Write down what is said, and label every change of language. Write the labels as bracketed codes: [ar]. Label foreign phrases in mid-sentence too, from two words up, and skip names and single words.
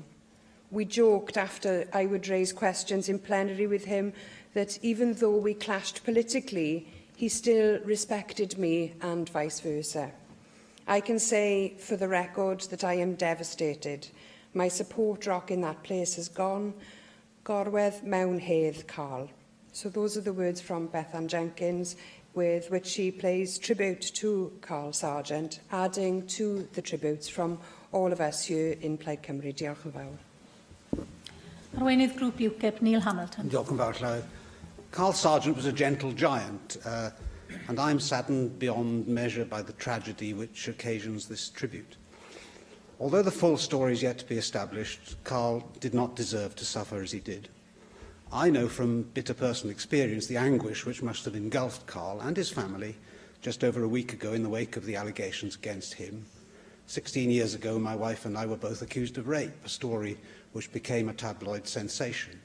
[en] We joked after I would raise questions in plenary with him that even though we clashed politically, he still respected me and vice versa. I can say for the record that I am devastated. My support rock in that place has gone. [cy] Gorwedd mewn hedd, Carl. [en] So those are the words from Bethan Jenkins, with which she pays tribute to Carl Sargent, adding to the tributes from all of us here in Plaid Cymru. [cy] Diolch yn fawr. Arweinydd Grŵp UKIP, Neil Hamilton. Diolch yn fawr, Llywydd. [en] Carl Sargent was a gentle giant, and I'm saddened beyond measure by the tragedy which occasions this tribute. Although the full story is yet to be established, Carl did not deserve to suffer as he did. I know from bitter personal experience the anguish which must have engulfed Carl and his family just over a week ago in the wake of the allegations against him, 16 years ago, my wife and I were both accused of rape, a story which became a tabloid sensation.